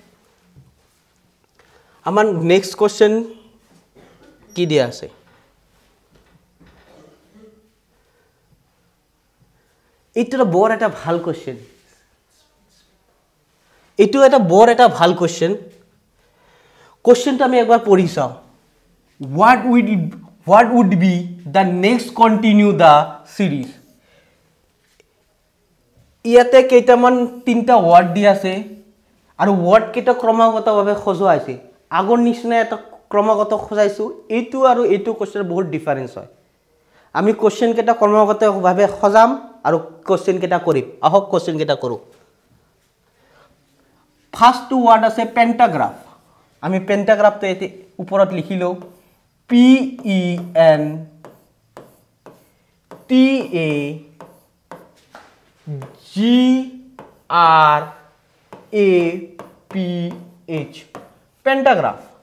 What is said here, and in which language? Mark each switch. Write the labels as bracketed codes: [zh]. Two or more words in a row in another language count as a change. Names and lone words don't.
[as] আমাৰ [en] next question [as] কি দিয়া আছে এটা বৰ এটা ভাল কোশ্চেন এটো এটা বৰ এটা ভাল কোশ্চেন কোশ্চেনটো আমি একবাৰ পঢ়ি চাও [en] what would be the next continue the series [as] ইয়াতে কেইটামান তিনটা ওয়ার্ড দি আছে আৰু ওয়ার্ড কেইটা ক্ৰমাগতভাৱে খজোৱা আছে আগৰ নিচিনা এটা ক্ৰমাগত খজাইছো এইটো আৰু এইটো কোশ্চেন বহুত ডিফাৰেন্স হয় আমি কোশ্চেন কেইটা ক্ৰমাগতভাৱে খজাম আৰু কোশ্চেন কেইটা কৰিম আহক কোশ্চেন কেইটা কৰো [en] first word [as] আছে পেন্টাগ্রাফ আমি পেন্টাগ্রাফটো এতে ওপৰত লিখিলো P E N T A G R A P H পেন্টাগ্রাফ